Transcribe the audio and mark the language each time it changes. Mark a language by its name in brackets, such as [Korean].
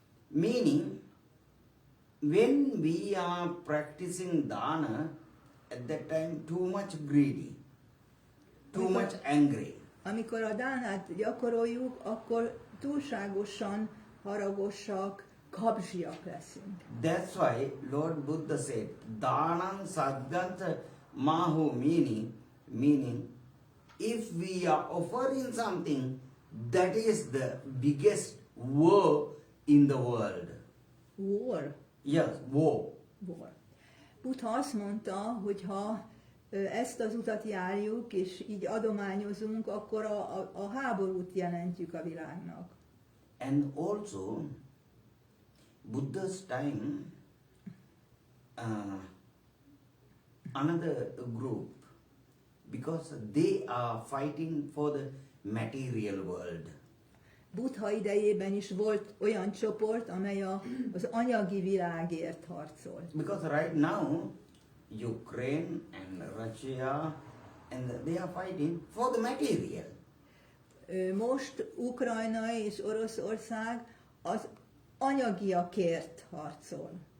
[English] Meaning, when we are practicing dana, at that time too much greedy, too much angry. [Hungarian] Amikor a dánát gyakoroljuk, akkor túlságosan haragosak, kapzsiak leszünk. [English] That's why Lord Buddha said, [Pali] Danam saddhamsa maho, [English] meaning, if we are offering something, that is the biggest war in the world. War. Yes, war. War. [Hungarian] Buddha azt mondta, hogy ha ezt az utat járjuk, és így adományozunk, akkor a háborút jelentjük a világnak. [English] And also, Buddha's time, another group, because they are fighting for the material world. [Hungarian] Buddha idejében is volt olyan csoport, amely az anyagi világért harcolt. [English] Because right now, Ukraine and Russia, and they are fighting for the material. [Hungarian] Most Ukrajna és Oroszország az anyagiakért harcol.